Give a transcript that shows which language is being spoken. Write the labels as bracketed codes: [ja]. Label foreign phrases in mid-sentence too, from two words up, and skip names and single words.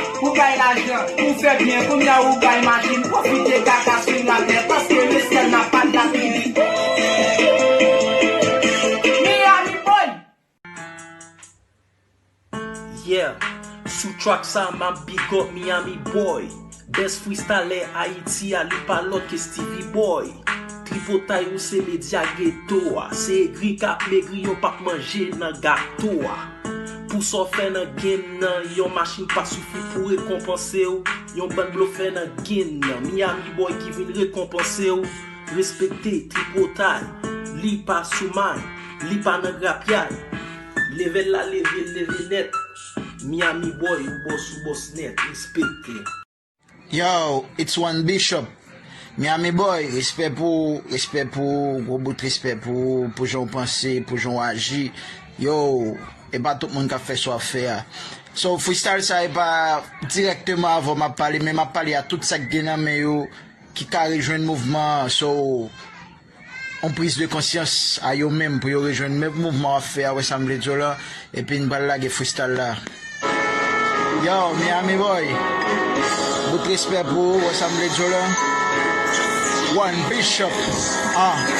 [ht] Ou bay lajan, ou fè byen, kounye a ou bay machin, pwofite kaka sou la tè, paske le sèl nan pa d la tri. Miami Boy! Yeah, sou track sa, ma [en] big up [ht] Miami Boy. [en] Best freestyler [ht] Haiti, a li pa lòt ke Stevie Boy. Tripotay ou se medya ghetto, a. Se egri k ap megri, yo pa k manje nan gato, a. Pou sa fè nan game nan, yon machin pa sifi pou rekonpanse ou. Yon ban blo fè nan game nan, Miami Boy ki vin rekonpanse ou. Respekte Tripotay, li pa sou may, li pa nan rap yay. Leve la, leve, leve net. Miami Boy, ou boss, ou boss net, respekte. [en] Yo, it's One Bishop. [ht] Miami Boy, respect pou, respect pou, gwo bout respect pou, pou jan panse, pou jan aji. Yo, e pa tout moun ka fè sa fè a. So, freestyle sa e pa direktman avan m ap pale, men m ap pale a tout sa ki gen nan men yo, ki ka rejwenn mouvman. So, on prise de konsyans a yo menm pou yo rejwenn men mouvman a fè a, wè sa m vle di la, epi n bal lage freestyle la. Yo, Miami Boy, bout respè pou, wè sa m vle di la. One Bishop, ah.